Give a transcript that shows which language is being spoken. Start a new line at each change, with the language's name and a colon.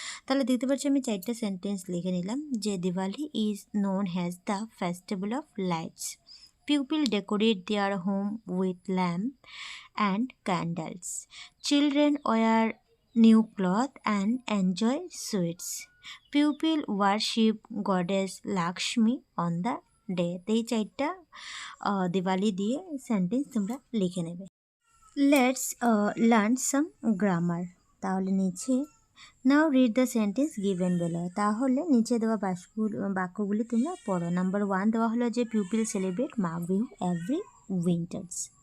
Bangla: তাহলে দেখতে পাচ্ছি আমি 4টা সেন্টেন্স লিখে নিলাম, যে
English: Diwali is known has the festival of lights. People decorate their home with lamp and candles. Children wear new clothes and enjoy sweets. People worship goddess Lakshmi on the day.
Bangla: এই 4টা দিওয়ালি দিয়ে সেন্টেন্স তোমরা লিখে নেবে।
English: Let's learn some grammar.
Bangla: তাহলে নিচে now
English: Read the sentence given below.
Bangla: তাহলে নিচে দেওয়া বাক্যগুলি তোমরা পড়ো। নাম্বার 1 দেওয়া হলো যে
English: People celebrate Magh Bihu every winters.